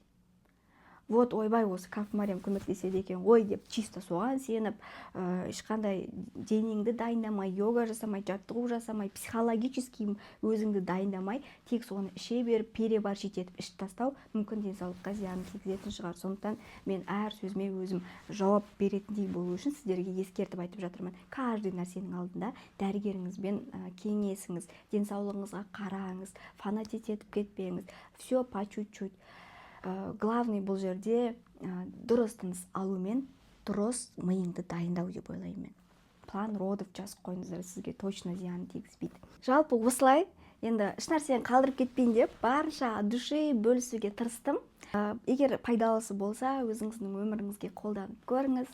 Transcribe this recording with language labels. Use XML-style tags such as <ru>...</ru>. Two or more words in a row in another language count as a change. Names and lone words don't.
<kk>Вот ойбай осы кафмарем көмектеседі екен ғой деп чисто соған сеніп, ешқандай денеңді дайындамай, йога жасамай, жаттығу жасамай, психологически өзіңді дайындамай, тек соны іше беріп, переборщить етіп ішіп тастау мүмкін денсаулыққа зиянын тигізетін шығар. Сондықтан мен әр сөзіме өзім жауап беретіндей болу үшін сіздерге ескертіп айтып жатырмын. Каждый нәрсенің алдында дәрігеріңізбен кеңесіңіз, денсаулығыңызға қараңыз, фанатить етіп кетпеңіз.</kk> <ru>Все по чуть-чуть.</ru> <kk>Главный бұл жерде дұрыс тыныс алумен дұрыс миыңды дайындау деп ойлаймын мен.</kk> <ru>План родов</ru> <kk>жазып қойыңыздар, сізге точно зиян тигізбейді. Жалпы осылай, енді еш нәрсені қалдырып кетпейін деп барынша</kk> <ru>от души</ru> <kk>бөлісуге тырыстым. Егер пайдалысы болса, өзіңіздің өміріңізге қолданып көріңіз.</kk>